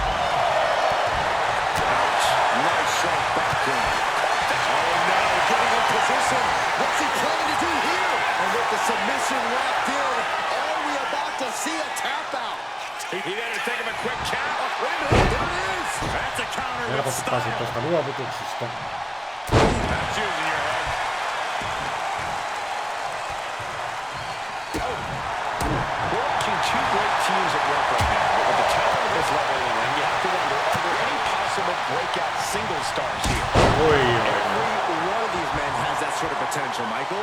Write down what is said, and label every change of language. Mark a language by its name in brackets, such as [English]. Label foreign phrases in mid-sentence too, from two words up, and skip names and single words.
[English] Ouch. Nice shot back in. Oh no, getting in position. What's he planning to do here? And with the submission locked in, are we about to see a tap out? He better take him a quick count. Wait a minute, there it is. That's a counter with [Finnish] Helposti pääsin [English] style. [Finnish] tuosta luovutuksesta. [English] That's using your head. We're watching two great teams at work right now. But with the talent of this level in the ring, you have to wonder, are there any possible breakout single stars here? Every one of these men has that sort of potential, Michael.